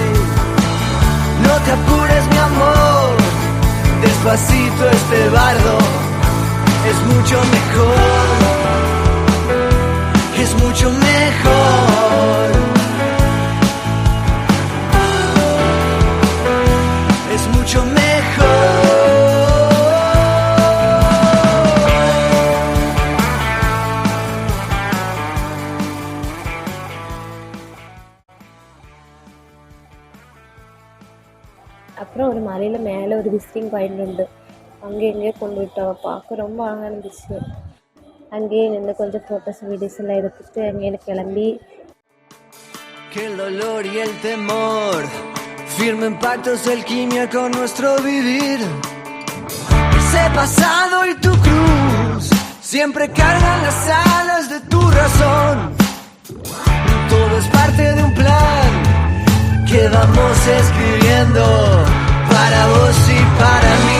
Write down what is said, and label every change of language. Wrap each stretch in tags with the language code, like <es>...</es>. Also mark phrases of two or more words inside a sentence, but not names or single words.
<es>No te apures, mi amor, despacito este bardo es mucho mejor. Es mucho mejor. Es mucho mejor.</es> <ta>அப்புறம் ஒரு மலையில் மேலே ஒரு</ta> <en>visiting point</en> <ta>உண்டு. அங்கே எங்கேயோ கொண்டு விட்டோம். பார்க்க ரொம்ப அழகாக இருந்துச்சு. அங்கேயே நின்று கொஞ்சம்</ta> <en>photos videos</en> <ta>எல்லாம் எடுத்துகிட்டு அங்கேயே கிளம்பி</ta> <es>Que el dolor y el temor firmen pactos de alquimia con nuestro vivir. Ese pasado y tu cruz siempre cargan las alas de tu razón. Todo es parte de un plan que vamos escribiendo para vos y para mí.</es>